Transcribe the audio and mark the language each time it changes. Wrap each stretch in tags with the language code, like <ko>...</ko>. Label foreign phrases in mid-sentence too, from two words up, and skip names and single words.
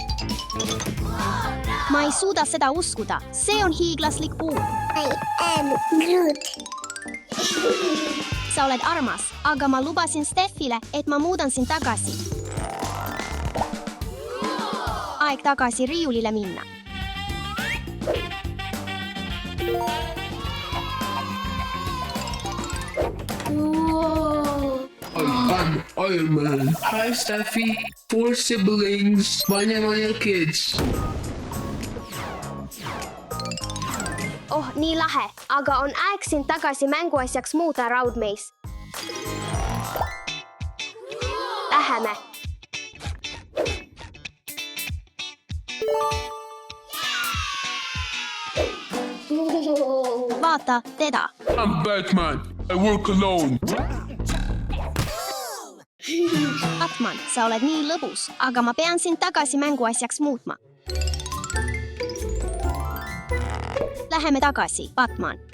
<et>Ma ei suuda seda uskuda. See on hiiglaslik puu.</et> <en>I am Groot.</en> <et>Sa oled armas, aga ma lubasin Steffile, et ma muudan sind tagasi. Aeg tagasi riiulile minna.</et> <en>I'm Iron Man. Hi, Steffi. 4 siblings. Manya kids.</en> <et>Oh, nii lahe, aga on aeg sind tagasi mänguasjaks muuta, Raudmees. Läheme. Vaata teda.</et> <en>I'm Batman. I work alone.</en> <et>Batman, sa oled nii lõbus, aga ma pean sind tagasi mänguasjaks muutma. Läheme tagasi, Batman.</et>